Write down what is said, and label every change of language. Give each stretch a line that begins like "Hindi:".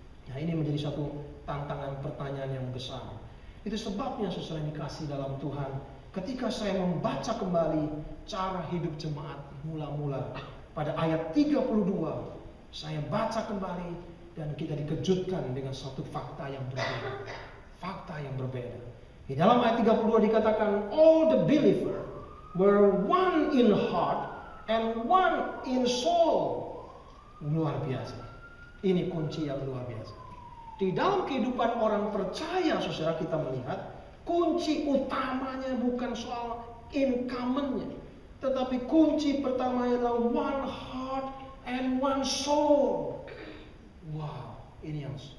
Indonesian: Nah, ini menjadi satu tantangan pertanyaan yang besar. Itu sebabnya saudara yang dikasih dalam Tuhan, ketika saya membaca kembali cara hidup jemaat mula-mula pada ayat 32, saya baca kembali dan kita dikejutkan dengan suatu fakta yang berbeda. Fakta yang berbeda. Di dalam ayat 32 dikatakan,
English: all the believer were one in heart and one in soul.
Indonesian: Luar biasa. Ini kunci yang luar biasa. Di dalam kehidupan orang percaya, saudara, kita melihat kunci utamanya bukan soal incumbent-nya, tetapi kunci pertamanya adalah
English: one heart and one soul.
Indonesian: Wow, ini yang